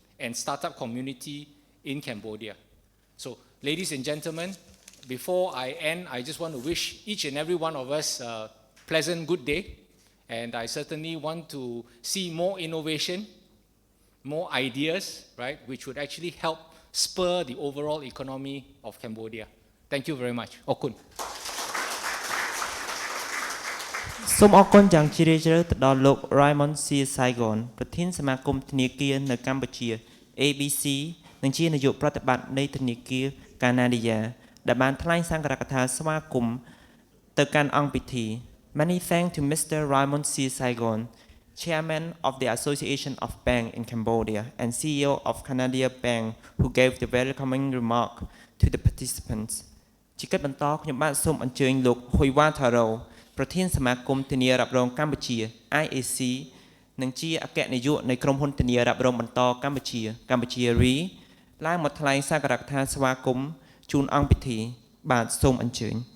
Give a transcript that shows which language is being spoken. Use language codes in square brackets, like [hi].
[en] and startup community in Cambodia. So, ladies and gentlemen, before I end, I just want to wish each and every one of us a pleasant good day. And I certainly want to see more innovation, more ideas, right, which would actually help spur the overall economy of Cambodia. Thank you very much. Okun. [km] សូមអរគុណយ៉ាងជ្រាលជ្រៅទៅដល់លោក Raymond C. Saigon ប្រធានសមាគមធនាគារនៅកម្ពុជា ABC និងជានាយកប្រតិបត្តិនៃធនាគារកាណាឌីយ៉ាដែលបានថ្លែងសង្ឃរកថាស្វាគមន៍ទៅកាន់អង្គពិធី [en] Many thanks to Mr. Raymond C. Saigon, Chairman of the Association of Banks in Cambodia and CEO of Canada Bank, who gave the welcoming remark to the participants. [km] ជាកិច្ចបន្តខ្ញុំបាទសូមអញ្ជើញលោក Huiwa Tharo ប្រធានសមាគមធានារ៉ាប់រងកម្ពុជា IAC និងជាអគ្គនាយកនៃក្រុមហ៊ុនធានារ៉ាប់រងបន្តកម្ពុជា Re ឡើងមកថ្លែងសក្ការៈថាស្វាគមន៍ជូនអង្គពិធីបាទសូមអញ្ជើញ